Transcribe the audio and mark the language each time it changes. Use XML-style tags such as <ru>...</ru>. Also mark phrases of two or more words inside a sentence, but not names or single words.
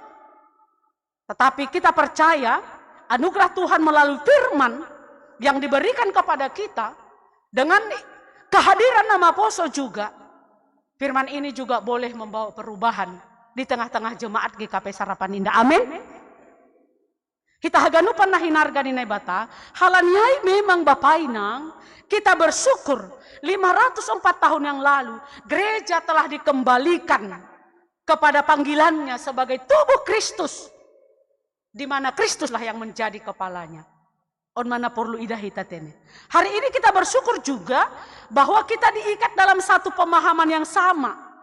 <id>Tetapi kita percaya anugerah Tuhan melalui firman yang diberikan kepada kita. Dengan kehadiran Nama Poso juga. Firman ini juga boleh membawa perubahan di tengah-tengah jemaat GKP Sarapan Indah.</id> <bts>Amin. Kita haganupan nahinarga ni naibata, halanyai memang bapainang,</bts> <id>kita bersyukur 504 tahun yang lalu, gereja telah dikembalikan kepada panggilannya sebagai tubuh Kristus, di mana Kristuslah yang menjadi kepalanya.</id> <bts>On mana perlu idah hitatene.</bts> <id>Hari ini kita bersyukur juga bahwa kita diikat dalam satu pemahaman yang sama.</id>